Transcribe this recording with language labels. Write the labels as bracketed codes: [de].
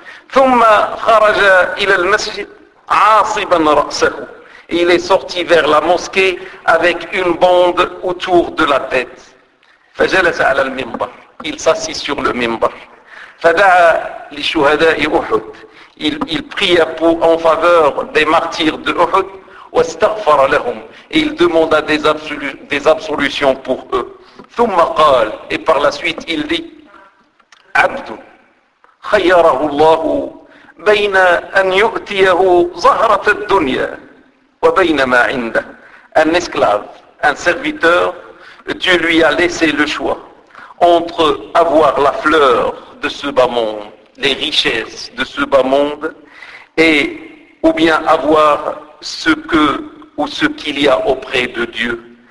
[ar] ثم خرج إلى المسجد عاصبا رأسه, [fr] il est sorti vers la mosquée avec une bande autour de la tête. [ar] فجلس على المنبر, [fr] il s'assit sur le منبر. [ar] فدعا لشهداء أحد, [fr] il pria en faveur des martyrs de Uhud. [ar] واستغفر لهم, [fr] et il demanda des absolutions pour eux. [ar] ثم قال, [fr] et par la suite il dit, [ar] عبد خيره الله بين أن يؤتيه زهرة الدنيا وبين ما عنده. [fr] Un esclave, un serviteur, Dieu lui a laissé le choix entre avoir la fleur de ce bas monde, les richesses de ce bas monde, et ou bien avoir ce que ou ce qu'il y a auprès de Dieu.